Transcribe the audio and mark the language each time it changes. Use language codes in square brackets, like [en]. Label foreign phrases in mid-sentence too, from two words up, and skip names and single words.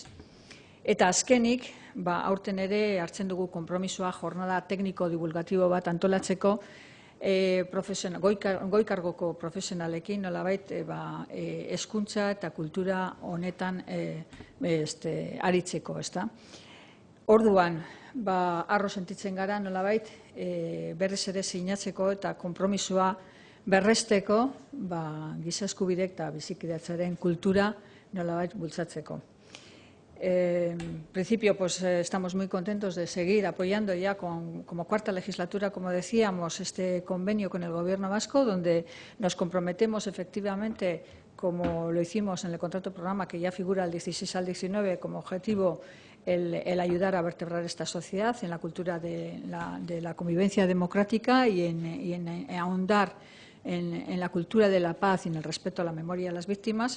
[eu] Eta azkenik, aurten ere hartzen dugu konpromisoa jornada tekniko divulgatibo bat antolatzeko goi-kargoko profesionalekin nolabait hezkuntza eta kultura honetan aritzeko, ezta? Orduan, harro sentitzen gara nolabait berriz ere sinatzeko eta konpromisoa berresteko giza eskubideek eta bizikidetzaren kultura nolabait bultzatzeko. [es] En principio, estamos muy contentos de seguir apoyando ya como 4ª legislatura, como decíamos, este convenio con el Gobierno vasco, donde nos comprometemos efectivamente, como lo hicimos en el contrato programa, que ya figura el 16 al 19 como objetivo el ayudar a vertebrar esta sociedad en la cultura de la convivencia democrática y en ahondar en la cultura de la paz y en el respeto a la memoria de las víctimas.